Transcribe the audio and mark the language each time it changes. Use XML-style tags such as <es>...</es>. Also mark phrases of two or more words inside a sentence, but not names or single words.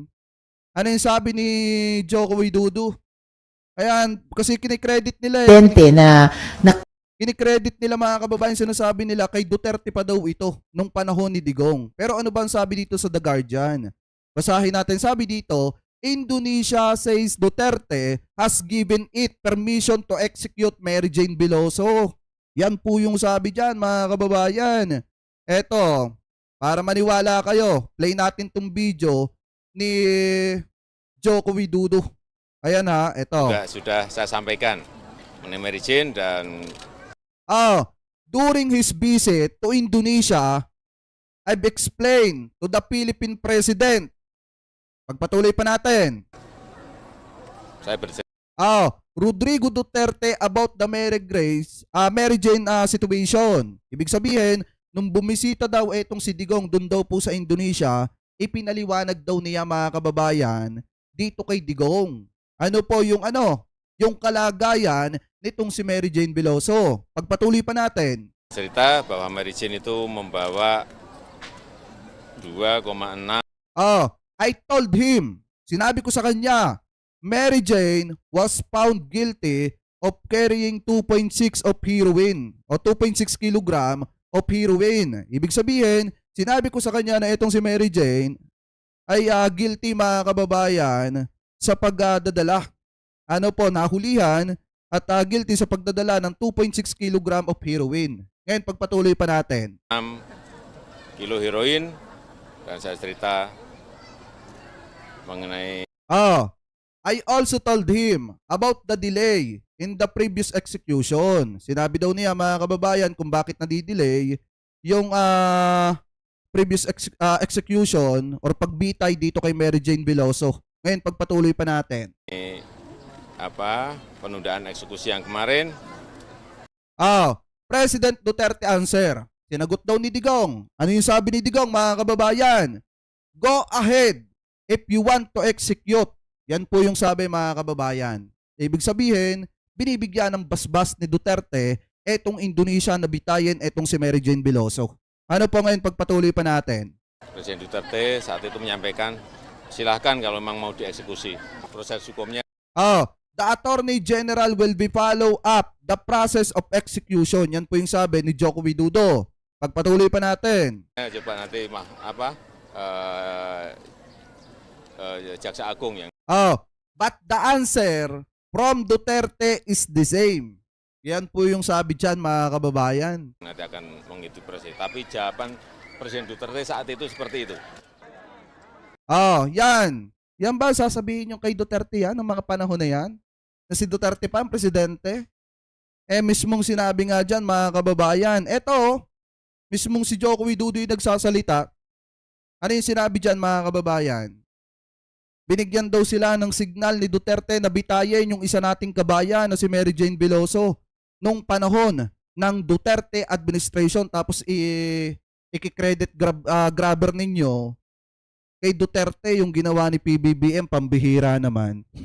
<tl>Ano yung sabi ni Joko Widodo? Ayan, kasi kinikredit nila Na kinikredit nila mga kababayan, sinasabi nila kay Duterte pa daw ito nung panahon ni Digong. Pero ano ba ang sabi dito sa The Guardian? Basahin natin, sabi dito,</tl> <en>Indonesia says Duterte has given it permission to execute Mary Jane Veloso.</en> <tl>Yan po yung sabi dyan mga kababayan. Eto, para maniwala kayo, play natin tong video ni Joko Widodo. Ayan ha, eto.</tl> <id>Sudah saya sampaikan mengenai Mary Jane dan</id> <en>During his visit to Indonesia, I've explained to the Philippine President.</en> <tl>Pagpatuloy pa natin.</tl> <id>saya bercerita</id> <en>Rodrigo Duterte about the Mary Jane situation.</en> <tl>Ibig sabihin, nung bumisita daw etong si Digong dun daw po sa Indonesia, ipinaliwanag daw niya mga kababayan dito kay Digong. Ano po yung yung kalagayan nitong si Mary Jane Veloso. Pagpatuloy pa natin.</tl> <id>bahwa Mary Jane itu membawa 2,6</id> <en>I told him,</en> <tl>sinabi ko sa kanya,</tl> <en>Mary Jane was found guilty of carrying 2.6 of heroin o 2.6 kilogram of heroin.</en> <tl>Ibig sabihin, sinabi ko sa kanya na itong si Mary Jane ay guilty mga kababayan sa pagdadala. Nahulihan at guilty sa pagdadala ng 2.6</tl> <en>kilogram of heroin.</en> <tl>Ngayon, pagpatuloy pa natin.</tl> <id>kilo heroin dan saya cerita mengenai</id> <en>I also told him about the delay in the previous execution.</en> <tl>Sinabi daw niya mga kababayan kung bakit nadidelay yung</tl> <en>previous execution</en> <tl>or pagbitay dito kay Mary Jane Veloso. Ngayon, pagpatuloy pa natin.</tl> <id>penundaan eksekusi yang kemarin.</id> <en>President Duterte answer.</en> <tl>Sinagot daw ni Digong. Ano yung sabi ni Digong mga kababayan?</tl> <en>Go ahead if you want to execute.</en> <tl>Yan po yung sabi mga kababayan. Ibig sabihin, binibigyan ng basbas ni Duterte etong Indonesia na bitayin etong si Mary Jane Veloso. Ano po ngayon pagpatuloy pa natin?</tl> <id>Presiden Duterte saat itu menyampaikan, silahkan kalau memang mau dieksekusi. Proses hukumnya.</id> <en>The Attorney General will be follow up the process of execution.</en> <tl>Yan po yung sabi ni Joko Widodo. Pagpatuloy pa natin.</tl> <id>Coba nanti Jaksa Agung yang</id> <en>But the answer from Duterte is the same.</en> <tl>Yan po yung sabi dyan mga kababayan.</tl> <id>nanti akan mengikuti presiden. Tapi jawaban Presiden Duterte saat itu seperti itu.</id> <tl>Yan. Yan ba sasabihin yung kay Duterte yan ng mga panahon na yan? Na si Duterte pa ang presidente? Mismong sinabi nga dyan mga kababayan. Eto, mismong si Joko Widodo yung nagsasalita. Ano yung sinabi dyan mga kababayan? Binigyan daw sila ng signal ni Duterte na bitayin yung isa nating kabayan na si Mary Jane Veloso nung panahon ng Duterte administration, tapos i-</tl> <en>credit grabber</en> <tl>ninyo kay Duterte yung ginawa ni PBBM, pambihira naman.</tl>